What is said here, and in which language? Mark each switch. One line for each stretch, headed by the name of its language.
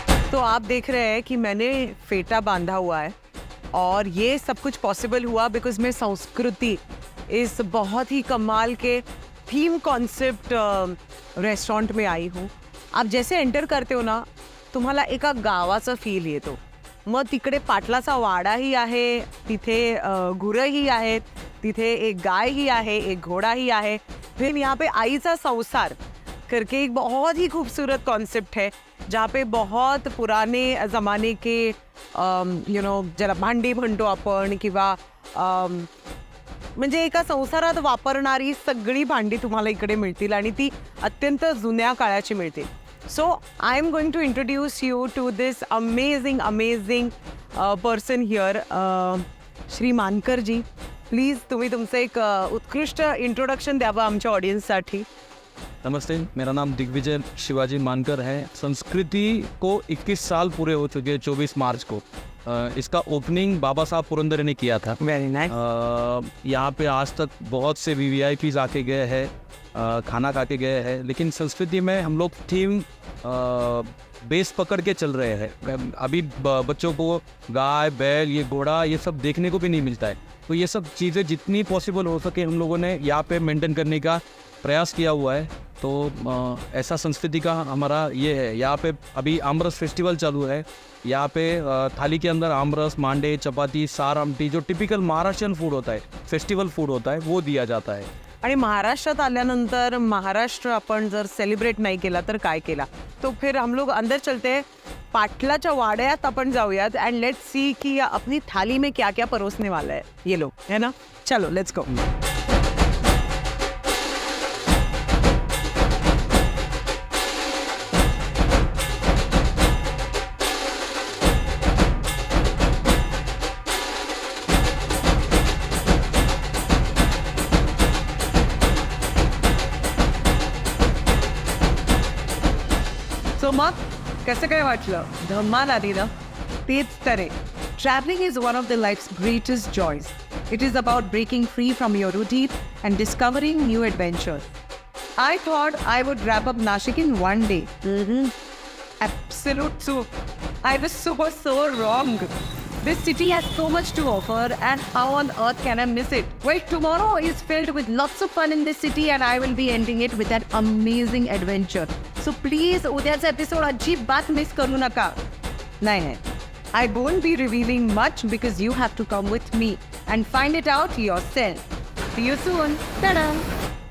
Hindi: तो आप देख रहे हैं कि मैंने फेटा बांधा हुआ है और ये सब कुछ पॉसिबल हुआ बिकॉज मैं संस्कृति इस बहुत ही कमाल के थीम कॉन्सेप्ट रेस्टोरेंट में आई हूँ. आप जैसे एंटर करते हो ना,
Marathi: तुम्हाला एका गावाचा फील येतो. मग तिकडे पाटलाचा वाडाही आहे, तिथे गुरंही आहेत, तिथे एक गायही आहे, एक घोडाही है.
Hindi: फिर यहाँ पे आईचा संसार करके एक बहुत ही खूबसूरत कॉन्सेप्ट है जहाँ पे बहुत पुराने ज़माने के
Marathi: यू नो ज्याला भांडी म्हणतो आपण किंवा म्हणजे एका संसारात वापरणारी सगळी भांडी तुम्हाला इकडे मिळतील आणि ती अत्यंत जुन्या काळाची मिळतील.
English: So I am going to introduce you to this amazing person here.
Marathi: Shri Mankar G, please तुम्ही तुमचं एक उत्कृष्ट इंट्रोडक्शन द्यावं आमच्या ऑडियन्ससाठी.
Hindi: नमस्ते, मेरा नाम दिग्विजय शिवाजी मानकर है. संस्कृति को 21 साल पूरे हो चुके हैं 24 मार्च को. इसका ओपनिंग बाबा साहब पुरंदरे ने किया था.
English: Very nice.
Hindi: यहाँ पे आज तक बहुत से VVIPs आके गए हैं, खाना खा के गए हैं, लेकिन संस्कृति में हम लोग थीम बेस पकड़ के चल रहे हैं. अभी बच्चों को गाय बैल ये घोड़ा ये सब देखने को भी नहीं मिलता है. तो ये सब चीज़ें जितनी पॉसिबल हो सके हम लोगों ने यहाँ पे मेंटेन करने का प्रयास किया हुआ है. तो ऐसा संस्कृति का हमारा ये है. यहाँ पे अभी आमरस फेस्टिवल चालू है. यहाँ पे थाली के अंदर आमरस, मांडे, चपाती, सार, आमटी जो टिपिकल महाराष्ट्रियन फूड होता है, फेस्टिवल फूड होता है, वो दिया जाता है.
Marathi: आणि महाराष्ट्रात आल्यानंतर महाराष्ट्र आपण जर सेलिब्रेट नाही केला तर काय केला.
Hindi: तो फिर हम लोग अंदर चलते हैं,
Marathi: पाटलाच्या वाड्यात आपण जाऊयात
English: and let's see
Hindi: कि अपनी थाली में क्या क्या परोसने वाला है ये लोग, है ना.
English: चलो let's go.
Marathi: सो मग कसं काय वाटलं? धमाल आली ना. तेच तर आहे.
English: Traveling is one of the life's greatest joys. It is about breaking free from your routine and discovering new adventures. I thought I would wrap up Nashik in one day. Absolute soup. I was so wrong. This city has so much to offer and how on earth can I miss it? Well, tomorrow is filled with lots of fun in this city and I will be ending it with an amazing adventure. So please,
Marathi: उद्याचा episode अजिबात miss करू नका. नाही.
English: I won't be revealing much because you have to come with me and find it out yourself. See you soon. Ta-da!